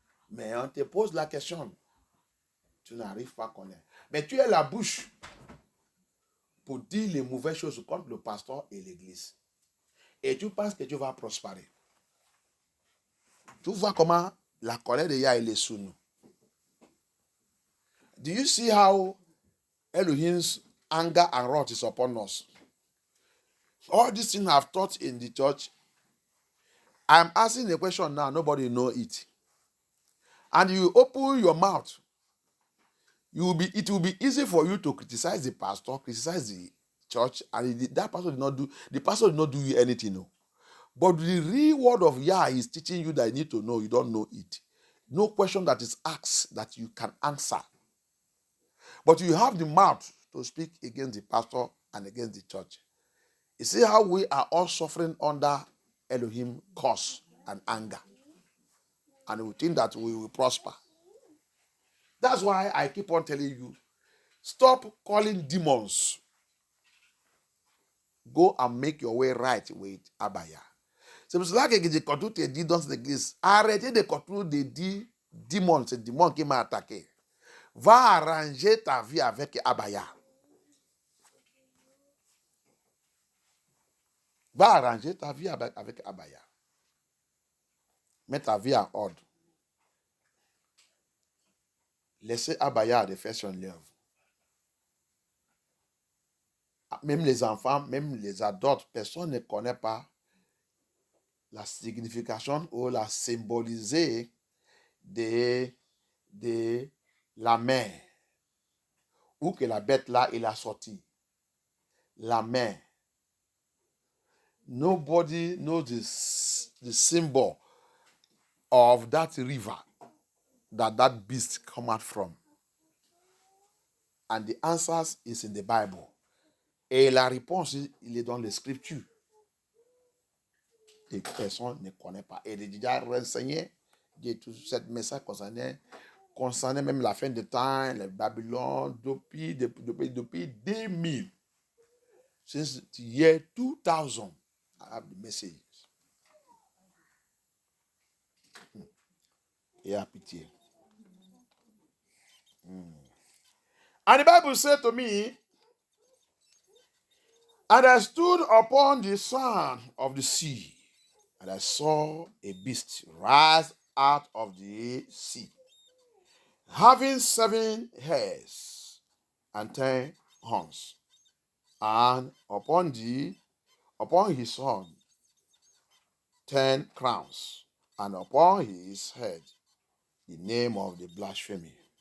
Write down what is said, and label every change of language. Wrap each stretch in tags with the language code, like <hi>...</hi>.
<fr>Mais on te pose la question, tu n'arrives pas à connaître. Mais tu es la bouche pour dire les mauvaises choses contre le pasteur et l'église. Et tu penses que tu vas prospérer. Tu vois comment la colère de Yah est sous nous.</fr> <en>Do you see how Elohim's anger and wrath is upon us? All these things I've taught in the church. I'm asking a question now, nobody know it. And you open your mouth, it will be easy for you to criticize the pastor, criticize the church, and that pastor did not do you anything. No. But the real word of Yah is teaching you that you need to know, you don't know it. No question that is asked that you can answer. But you have the mouth to speak against the pastor and against the church. You see how we are all suffering under Elohim curse and anger. And we think that we will prosper. That's why I keep on telling you, stop calling demons. Go and make your way right with Abaya.</en> <fr>C'est pour cela que j'ai continue te dire dans cette église, arrêtez de continuer de dire démon, c'est démon qui m'a attaqué. Va arranger ta vie avec Abaya. Va arranger ta vie avec Abaya. Mets ta vie en ordre. Laissez Abaya de faire son œuvre. Même les enfants, même les adultes, personne ne connaît pas la signification ou la symboliser de la main. Où que la bête là, il a sorti. La main.</fr> <en>Nobody knows the symbol of that river that beast come out from. And the answers is in the Bible.</en> <fr>Et la réponse, il est dans les Scriptures. Et personne ne connaît pas. Et j'ai déjà renseigné de tout ce message concernant même la fin des temps, le Babylone, depuis 2000.</fr> <en>Since the year 2000, I have the message.</en> <fr>Et à pitié.</fr> <en>And the Bible said to me, and I stood upon the sand of the sea, and I saw a beast rise out of the sea, having 7 heads and 10 horns, and upon his horn 10 crowns, and upon his head the name of the blasphemy.</en>